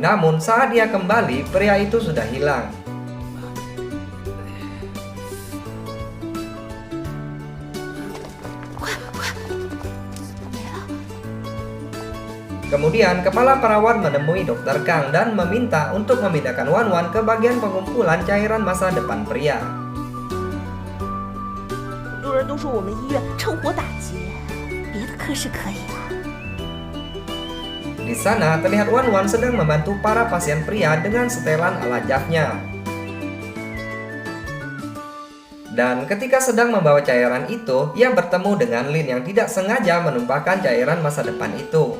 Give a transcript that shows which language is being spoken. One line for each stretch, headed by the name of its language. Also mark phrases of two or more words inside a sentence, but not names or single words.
Indonesian: Namun saat dia kembali, pria itu sudah hilang. Kemudian kepala perawat menemui dokter Kang dan meminta untuk memindahkan Wan Wan ke bagian pengumpulan cairan masa depan pria.
Chinese: 很多人都说我们医院趁火打劫，别的科室可以啊。
Indonesian: Di sana terlihat Wan Wan sedang membantu para pasien pria dengan setelan alat jafnya. Dan ketika sedang membawa cairan itu, ia bertemu dengan Lin yang tidak sengaja menumpahkan cairan masa depan itu.